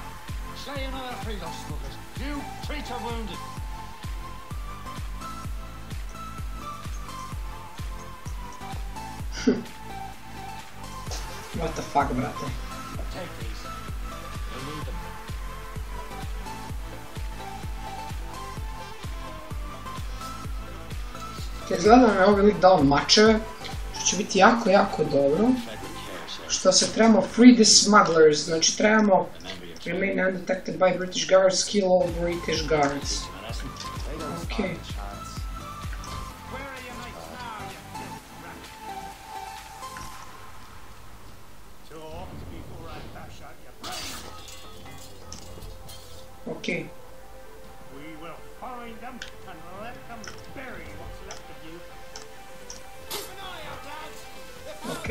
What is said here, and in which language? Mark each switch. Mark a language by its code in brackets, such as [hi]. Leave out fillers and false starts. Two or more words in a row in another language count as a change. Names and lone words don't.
[en] Sayonara, free those smugglers. You treat our wounded. What the fuck, brate? Take these. You'll need them. [hr] Izgleda nam je ovaj lik dao mačeve, što će biti jako, jako dobro. Što se trebamo [en] free the smugglers, [hr] znači trebamo [en] remain undetected by British guards, kill all British guards. Ok. Ok. Ok.